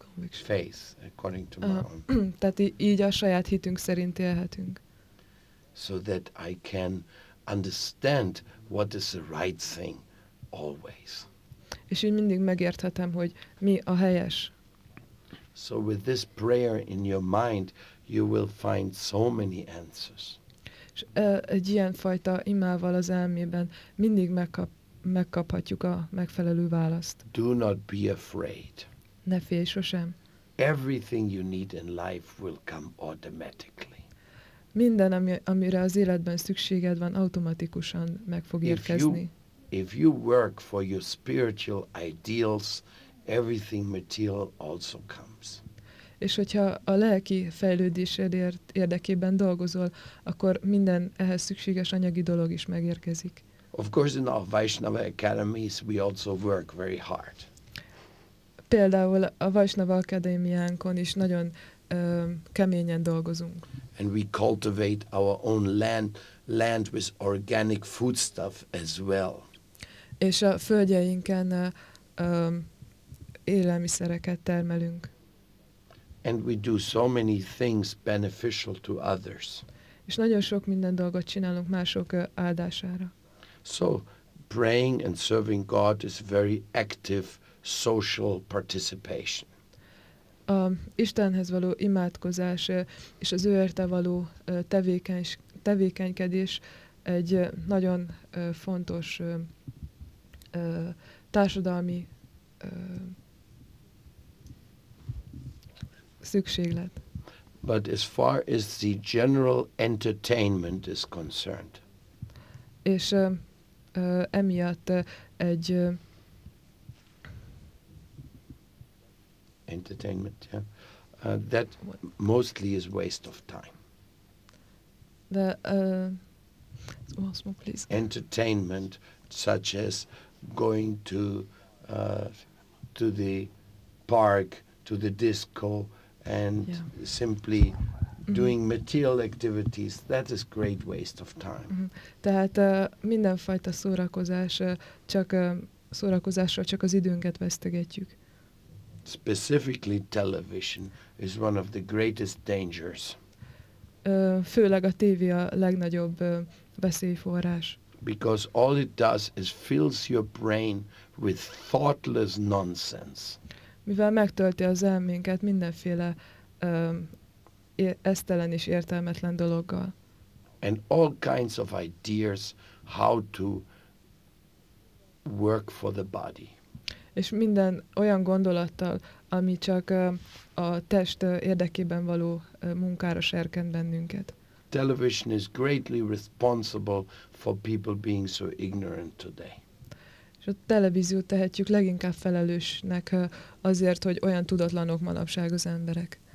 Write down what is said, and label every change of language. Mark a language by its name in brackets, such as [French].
[English] Faith, according to my own. [Hungarian] Tehát így a saját hitünk szerint élhetünk. [English] So that I can understand what is the right thing always. [Hungarian] És így mindig megérthetem, hogy mi a helyes. [English] So with this prayer in your mind, you will find so many answers. [Hungarian] És egy ilyen fajta imával az elmében mindig megkaphatjuk a megfelelő választ. [English] Do not be afraid. [Hungarian] Ne félj sosem. [English] Everything you need in life will come automatically. [Hungarian] Minden, amire az életben szükséged van, automatikusan meg fog érkezni. [English] If you work for your spiritual ideals, everything material also comes. [Hungarian] És hogyha a lelki fejlődésedért érdekében dolgozol, akkor minden ehhez szükséges anyagi dolog is megérkezik. [English] Of course in our Vaishnava academies we also work very hard. [Hungarian] Például a Vaishnava Akadémiánkon is nagyon keményen dolgozunk. [English] And we cultivate our own land with organic foodstuff as well. [Hungarian] És a földjeinken élelmiszereket termelünk. [English] And we do so many things beneficial to others. [Hungarian] És nagyon sok minden dolgot csinálunk mások áldására. [English] So praying and serving God is very active social participation. [Hungarian] A Istenhez való imádkozás és az ő érte való tevékenykedés egy nagyon fontos társadalmi szükséglet. [English] But as far as the general entertainment is concerned. [Hungarian] És emiatt egy [English] entertainment, yeah. That mostly is waste of time. The small please. Entertainment such as going to the park, to the disco, and simply doing material activities, that is great waste of time. [Hungarian] Tehát mindenfajta szórakozás, csak szórakozásra csak az időnket vesztegetjük. [English] Specifically television is one of the greatest dangers. [Hungarian] Főleg a tévé a legnagyobb veszélyforrás. [English] Because all it does is fills your brain with thoughtless nonsense. [Hungarian] Mivel megtölti az elménket mindenféle esztelen és értelmetlen dologgal. [English] And all kinds of ideas how to work for the body. [Hungarian] És minden olyan gondolattal, ami csak a test érdekében való munkára serkent bennünket. [English] Television is greatly responsible for people being so ignorant today. [Hungarian] És a televíziót tehetjük leginkább felelősnek azért, hogy olyan tudatlanok manapság az emberek.